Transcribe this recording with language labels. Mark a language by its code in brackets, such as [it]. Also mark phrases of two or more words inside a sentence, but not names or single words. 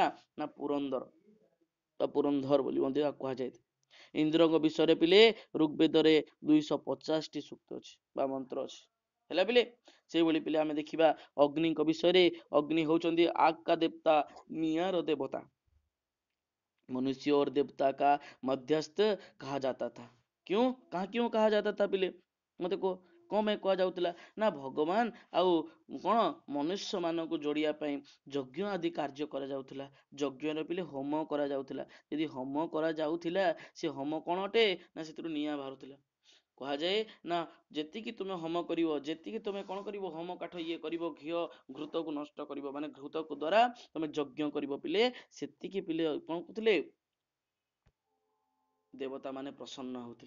[or] ନା ପୁରନ୍ଦର ବା ପୁରନ୍ଧର ବୋଲି ମଧ୍ୟ କୁହାଯାଇଥାଏ। ଇନ୍ଦ୍ରଙ୍କ ବିଷୟରେ ପିଲେ ଋଗ୍ବେଦରେ 250ଟି ସୂକ୍ତ ଅଛି ବା ମନ୍ତ୍ର ଅଛି। ହେଲା ପିଲେ, ସେଇଭଳି ପିଲେ ଆମେ ଦେଖିବା ଅଗ୍ନିଙ୍କ ବିଷୟରେ। ଅଗ୍ନି ହଉଛନ୍ତି [hi] आग का [or] ଦେବତା, ନିଆଁର ଦେବତା। [hi] मनुष्य और देवता का मध्यस्थ कहा जाता था। क्यों कहा जाता था पिले? मत को [or] କଣ ପାଇଁ କୁହାଯାଉଥିଲା ନା ଭଗବାନ ଆଉ କଣ ମନୁଷ୍ୟ ମାନଙ୍କୁ ଯୋଡିବା ପାଇଁ ଯଜ୍ଞ ଆଦି କାର୍ଯ୍ୟ କରାଯାଉଥିଲା। ଯଜ୍ଞରେ ପିଲେ ହୋମ କରାଯାଉଥିଲା। ଯଦି ହୋମ କରାଯାଉଥିଲା ସେ ହୋମ କଣ ଅଟେ ନା ସେଥିରୁ ନିଆଁ ବାହାରୁଥିଲା। କୁହାଯାଏ ନା ଯେତିକି ତୁମେ ହୋମ କରିବ, ଯେତିକି ତୁମେ କଣ କରିବ ହୋମ କାଠ ଇଏ କରିବ, ଘିଅ ଘୃତକୁ ନଷ୍ଟ କରିବ, ମାନେ ଘୃତକୁ ଦ୍ଵାରା ତମେ ଯଜ୍ଞ କରିବ ପିଲେ, ସେତିକି ପିଲେ କଣ କରୁଥିଲେ ଦେବତା ମାନେ ପ୍ରସନ୍ନ ହଉଥିଲେ।